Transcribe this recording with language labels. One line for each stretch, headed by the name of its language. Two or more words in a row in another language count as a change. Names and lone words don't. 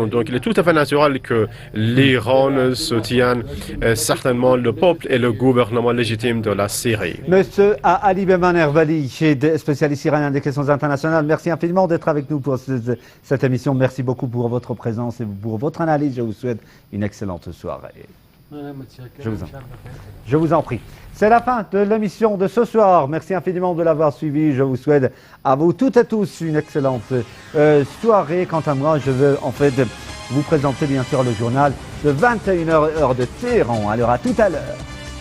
French: Donc, il est tout à fait naturel que l'Iran soutienne certainement le peuple et le gouvernement légitime de la Syrie. Monsieur Ali Beyman Erbali, spécialiste iranien des questions internationales, merci infiniment d'être avec nous pour cette émission. Merci beaucoup pour votre présence et pour votre analyse. Je vous souhaite une excellente soirée.
Persian: منم متشکرم.
French: Je vous en-
Persian: شب بخیر.
French: Je vous en prie. C'est la fin de l'émission de ce soir. Merci infiniment de l'avoir suivi. Je vous souhaite à vous toutes et tous une excellente soirée. Quant à moi, je veux en fait vous présenter bien sûr le journal de 21h heure de Téhéran. Alors à tout à l'heure.